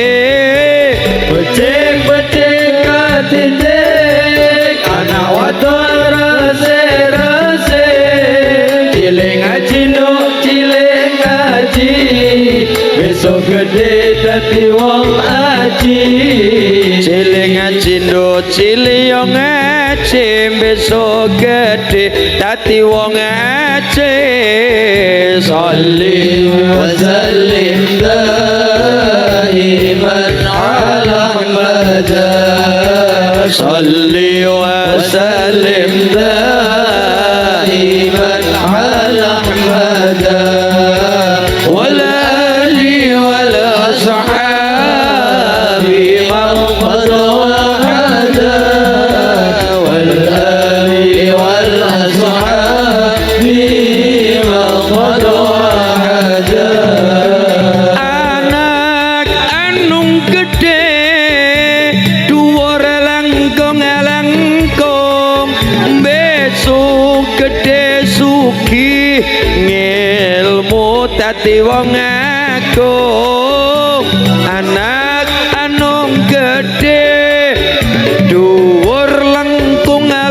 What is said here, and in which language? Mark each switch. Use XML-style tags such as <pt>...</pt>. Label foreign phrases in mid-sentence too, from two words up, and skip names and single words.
<jv>becik ketitik kana waton resek cilik ngaji nduk cilik ngaji besok gede dadi wong aji cilik ngaji nduk cilik ngaji besok gede dadi wong aji</jv> <ar>صل وسلم دائما على محمد صل وسلم دائما على محمد والآل والأصحاب من قد وحدا والآل والأصحاب من قد وحدا</ar> <jv>anak anung gede dhuwur langkung besok gede sugih ngilmu dadi wong agung anak anung gede dhuwur langkung</jv>